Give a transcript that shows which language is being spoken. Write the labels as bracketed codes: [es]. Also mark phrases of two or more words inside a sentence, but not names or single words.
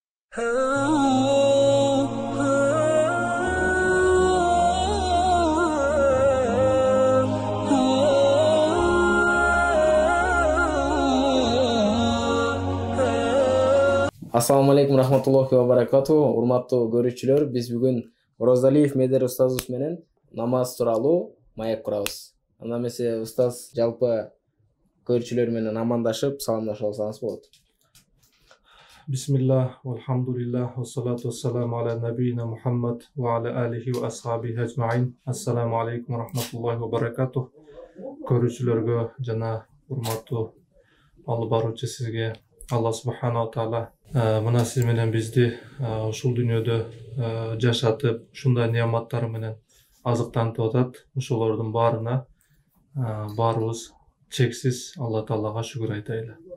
[ar] السلام عليكم ورحمة الله وبركاته. [ky] Урматтуу көрүүчүлөр, биз бүгүн Орозалиев Медер устазыбыз менен намаз тууралуу маек курабыз. Анда эмесе устаз жалпы көрүүчүлөр менен амандашып, саламдашып алсаңыз болот. [ar] بسم الله، والحمد لله, والصلاة والسلام على نبينا محمد وعلى آله وأصحابه أجمعين. السلام عليكم ورحمة الله وبركاته. [ky] Көрүүчүлөргө жана урматтуу алып баруучу сизге Алла [ar] سبحانه وتعالى [ky] мына сиз менен бизди ушул дүйнөдө жашатып, ушундай неаматтары менен азыктантып атат. Ошолордун баарына баарыбыз чексиз Алла Таалага шүгүр айтайлы.